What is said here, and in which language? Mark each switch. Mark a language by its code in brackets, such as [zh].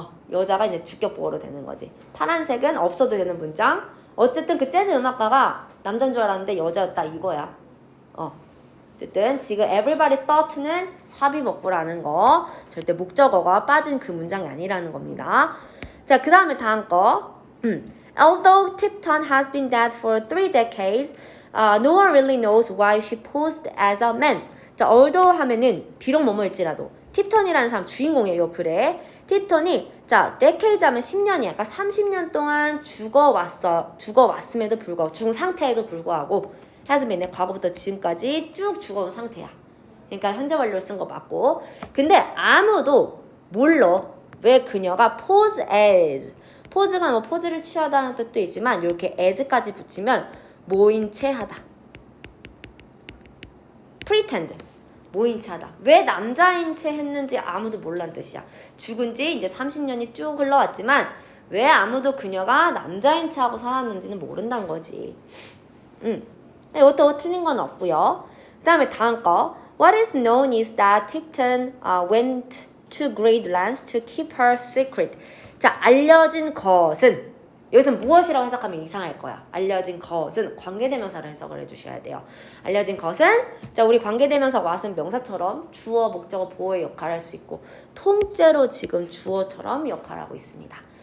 [ko] 여자가 이제 주격 보어로 되는 거지. 파란색은 없어도 되는 문장. 어쨌든 그 재즈 음악가가 남자인 줄 알았는데 여자였다 이거야. 어쨌든 지금 [en] everybody thought [ko] 는 사비먹구라는 거. 절대 목적어가 빠진 그 문장이 아니라는 겁니다. 자, 그 다음에 다음 거. [en] Although Tipton has been dead for 3 decades, no one really knows why she posed as a man. [ko] 자, although 하면은 비록 뭐뭐일지라도 팁턴이라는 사람 주인공이에요, 글에. 팁턴이 자, decades 하면 10년이야. 그러니까 30년 동안 죽어왔음에도 불구하고 죽은 상태에도 불구하고 [en] has been [ko] 과거부터 지금까지 쭉 죽어온 상태야. 그러니까 현재 완료를 쓴 거 맞고. 근데 아무도 몰라 왜 그녀가 [en] pose as [ko] 포즈가 뭐 포즈를 취하다는 뜻도 있지만 이렇게 as까지 붙이면 모인 채 하다. pretend 모인 채 하다. 왜 남자인 채 했는지 아무도 몰란 뜻이야. 죽은 지 이제 30년이 쭉 흘러왔지만 왜 아무도 그녀가 남자인 채 하고 살았는지는 모른다는 거지. 이것도 틀린 건 없고요. 그 다음에 다음 거. [en] What is known is that Tipton went to great lengths to keep her secret. [ko] 자, 알려진 것은 여기서 무엇이라고 해석하면 이상할 거야. 알려진 것은 관계대명사로 해석을 해주셔야 돼요. 알려진 것은 자, 우리 관계대명사 what은 명사처럼 주어, 목적어, 보어의 역할을 할 수 있고 통째로 지금 주어처럼 역할하고 있습니다.